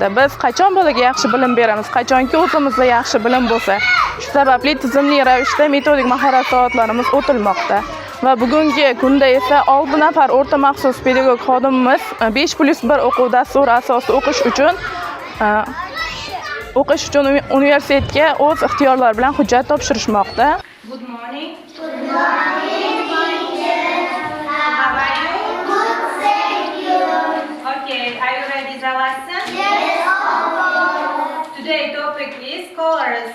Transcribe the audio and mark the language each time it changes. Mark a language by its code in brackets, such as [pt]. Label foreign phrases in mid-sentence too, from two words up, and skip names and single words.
[uz] Biz qachon bolaga yaxshi bilim beramiz, qachonki o'zimizda yaxshi bilim bo'lsa, shu sababli tizimli ravishda metodik mahorat soatlarimiz o'tilmoqda. Va bugungi kunda esa 6 nafar o'rta maxsus pedagog xodimimiz 5+1 o'quv dasturi asosida o'qish uchun universitetga o'z ixtiyorlari bilan hujjat topshirishmoqda. [en] Good morning. Good morning, teacher. How are you? Good, thank you. Okay, are you ready the lesson? Yes, of course. Today topic is colors.